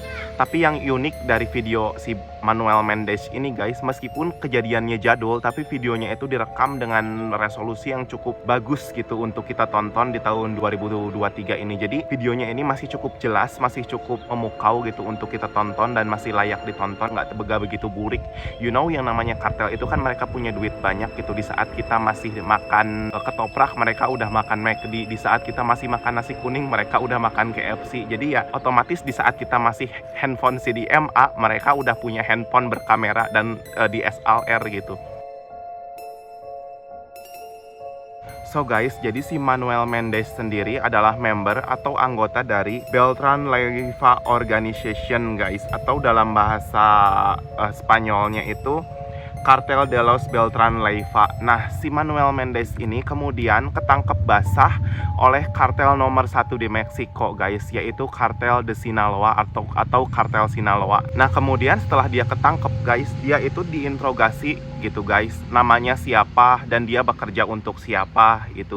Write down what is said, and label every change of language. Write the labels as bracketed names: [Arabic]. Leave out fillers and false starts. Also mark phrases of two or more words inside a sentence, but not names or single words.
[Indonesian] Tapi yang unik dari video si Manuel Mendez ini guys, meskipun kejadiannya jadul, tapi videonya itu direkam dengan resolusi yang cukup bagus gitu untuk kita tonton di tahun 2023 ini. Jadi videonya ini masih cukup jelas, masih cukup memukau gitu untuk kita tonton, dan masih layak ditonton, nggak begitu burik. [English] You know, [Indonesian] yang namanya kartel itu kan mereka punya duit banyak gitu. Di saat kita masih makan ketoprak, mereka udah makan McD. Di saat kita masih makan nasi kuning, mereka udah makan KFC. Jadi ya otomatis di saat kita masih handphone CDMA, mereka udah punya handphone berkamera dan DSLR gitu. [English] So guys, [Indonesian] jadi si Manuel Mendez sendiri adalah member atau anggota dari Beltran Leiva Organization guys, atau dalam bahasa Spanyolnya itu Cartel de los Beltran Leiva. Nah, si Manuel Mendez ini kemudian ketangkep basah oleh kartel nomor 1 di Meksiko guys, yaitu Kartel de Sinaloa atau Kartel Sinaloa. Nah, kemudian setelah dia ketangkep guys, dia itu diinterogasi gitu guys, namanya siapa dan dia bekerja untuk siapa gitu.